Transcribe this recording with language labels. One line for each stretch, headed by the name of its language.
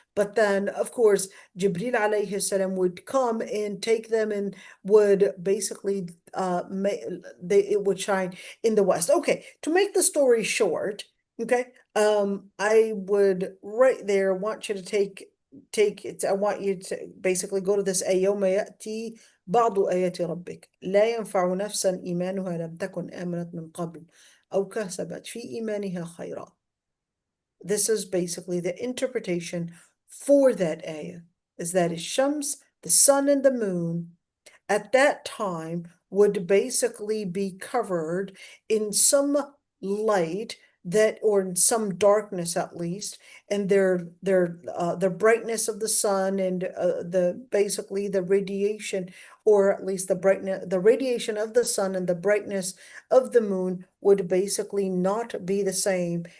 English: But then, of course, Jibreel alayhi salam would come and take them and would basically it would shine in the west. Okay, to make the story short, okay, I would right there want you to take it. I want you to basically go to this
Arabic: يوم يأتي بعض آيات ربك لا ينفع نفسا إيمانها لم تكن آمنت من قبل أو كسبت في إيمانها خيرا.
English: This is basically the interpretation for that ayah, is that Shams, the sun and the moon, at that time would basically be covered in some light that, or in some darkness at least, and the brightness of the sun and basically the radiation, or at least the radiation of the sun and the brightness of the moon would basically not be the same.